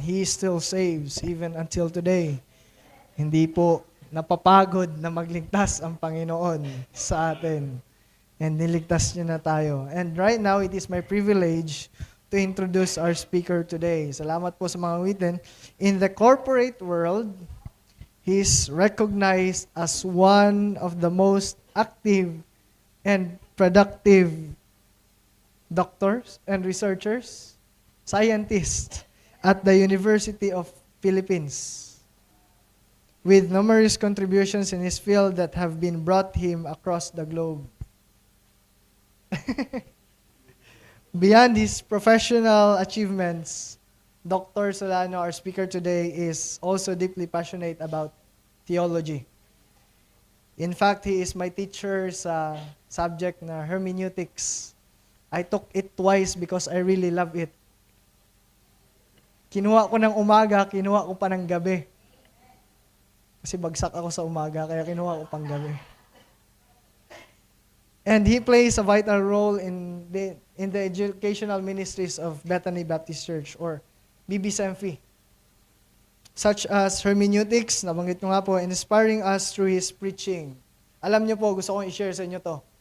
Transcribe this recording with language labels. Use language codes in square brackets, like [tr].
[en] He still saves even until today. [tl] Hindi po napapagod na magligtas ang Panginoon sa atin. And niligtas niya na tayo. [en] And right now, it is my privilege to introduce our speaker today. [tl] Salamat po sa mga witin. [en] In the corporate world, he is recognized as one of the most active and productive doctors and researchers, scientists at the University of Philippines, with numerous contributions in his field that have been brought him across the globe. Beyond his professional achievements, Dr. Solano, our speaker today, is also deeply passionate about theology. In fact, he is my teacher [tl] sa subject na [en] hermeneutics. I took it twice because I really love it. [tl] Kinuha ko ng umaga, kinuha ko pa ng gabi. Kasi bagsak ako sa umaga, kaya kinuha ko pang gabi. [en] And he plays a vital role in the educational ministries of Bethany Baptist Church or BBSMFI, such as hermeneutics, nabanggit ko nga po, inspiring us through his preaching. [tl] Alam niyo po, gusto kong i-share sa inyo to.